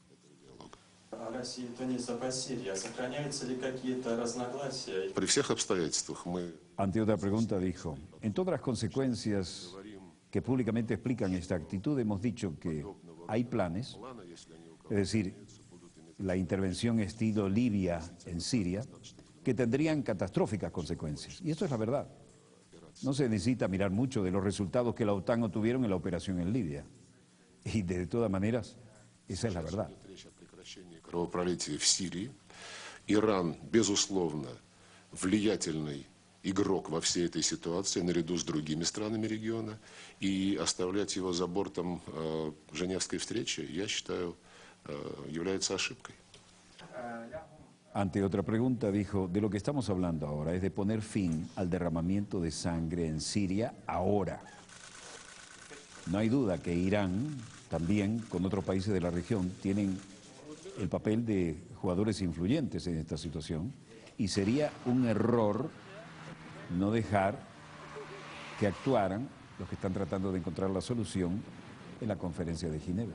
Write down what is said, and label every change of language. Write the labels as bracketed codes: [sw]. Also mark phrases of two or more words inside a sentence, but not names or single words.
[es] Ante otra pregunta dijo, en todas las consecuencias que públicamente explican esta actitud hemos dicho que hay planes, es decir, la intervención estilo Libia en Siria, que tendrían catastróficas consecuencias. Y esto es la verdad. No se necesita mirar mucho de los resultados que la OTAN obtuvieron en la operación en Libia. Y de todas maneras, esa es la verdad. [ru] Кровопролитие в Сирии. Иран, безусловно, влиятельный игрок во всей этой ситуации, наряду с другими странами региона. И оставлять его за бортом Женевской встречи, я считаю, является ошибкой. [es] Ante otra pregunta dijo, de lo que estamos hablando ahora es de poner fin al derramamiento de sangre en Siria ahora. No hay duda que Irán, también con otros países de la región, tienen el papel de jugadores influyentes en esta situación y sería un error no dejar que actuaran los que están tratando de encontrar la solución en la conferencia de Ginebra.